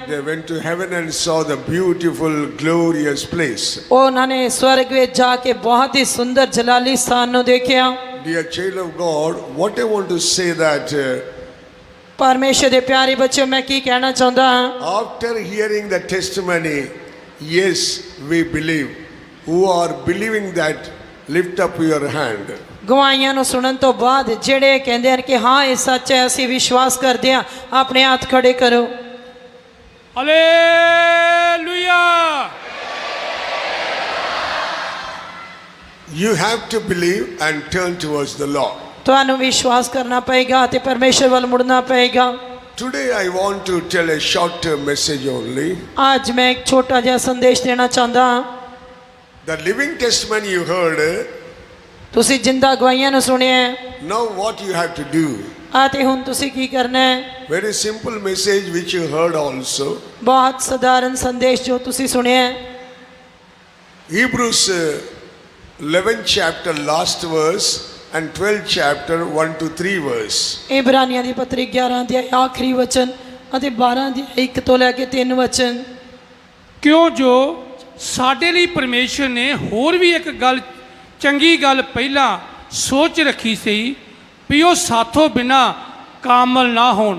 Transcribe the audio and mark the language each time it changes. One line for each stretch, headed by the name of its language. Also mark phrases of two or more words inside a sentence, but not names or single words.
English: They went to heaven and saw the beautiful, glorious place.
Punjabi: ਉਹਨਾਂ ਨੇ ਸਵਰਗ ਵਿੱਚ ਜਾ ਕੇ ਬਹੁਤ ਹੀ ਸੁੰਦਰ ਜਲਾਲੀ ਸਥਾਨ ਨੂੰ ਦੇਖਿਆ।
English: Dear child of God, what I want to say that
Punjabi: ਪਰਮੇਸ਼ਰ ਦੇ ਪਿਆਰੇ ਬੱਚਿਓ, ਮੈਂ ਕੀ ਕਹਿਣਾ ਚਾਹੁੰਦਾ ਹਾਂ?
English: after hearing the testimony, yes, we believe. Who are believing that, lift up your hand.
Punjabi: ਗਵਾਹੀਆਂ ਨੂੰ ਸੁਣਨ ਤੋਂ ਬਾਅਦ ਜਿਹੜੇ ਕਹਿੰਦੇ ਹਨ ਕਿ ਹਾਂ ਇਹ ਸੱਚ ਹੈ, ਅਸੀਂ ਵਿਸ਼ਵਾਸ ਕਰਦੇ ਹਾਂ, ਆਪਣੇ ਹੱਥ ਖੜੇ ਕਰੋ। ਹਾਲੇਲੂਇਆ।
English: You have to believe and turn towards the Lord.
Punjabi: ਤੁਹਾਨੂੰ ਵਿਸ਼ਵਾਸ ਕਰਨਾ ਪਏਗਾ ਤੇ ਪਰਮੇਸ਼ਰ ਵੱਲ ਮੁੜਨਾ ਪਏਗਾ।
English: Today I want to tell a short message only.
Punjabi: ਅੱਜ ਮੈਂ ਇੱਕ ਛੋਟਾ ਜਿਹਾ ਸੰਦੇਸ਼ ਦੇਣਾ ਚਾਹੁੰਦਾ ਹਾਂ।
English: The living testimony you heard,
Punjabi: ਤੁਸੀਂ ਜਿੰਦਾ ਗਵਾਹੀਆਂ ਨੂੰ ਸੁਣਿਆ ਹੈ,
English: now what you have to do.
Punjabi: ਅਤੇ ਹੁਣ ਤੁਸੀਂ ਕੀ ਕਰਨਾ ਹੈ?
English: Very simple message which you heard also.
Punjabi: ਬਹੁਤ ਸਧਾਰਨ ਸੰਦੇਸ਼ ਜੋ ਤੁਸੀਂ ਸੁਣਿਆ ਹੈ।
English: Hebrews 11th chapter last verse and 12th chapter 1 to 3 verse.
Punjabi: ਇਬਰਾਨੀਆਂ ਦੀ ਪੱਤਰੀ 11 ਅਧਿਆਇ ਆਖਰੀ ਵਚਨ ਅਤੇ 12 ਅਧਿਆਇ 1 ਤੋਂ ਲੈ ਕੇ 3 ਵਚਨ। ਕਿਉਂ ਜੋ ਸਾਡੇ ਲਈ ਪਰਮੇਸ਼ਰ ਨੇ ਹੋਰ ਵੀ ਇੱਕ ਗੱਲ, ਚੰਗੀ ਗੱਲ ਪਹਿਲਾਂ ਸੋਚ ਰੱਖੀ ਸੀ ਵੀ ਉਹ ਸਾਥੋਂ ਬਿਨਾ ਕਾਮਲ ਨਾ ਹੋਣ।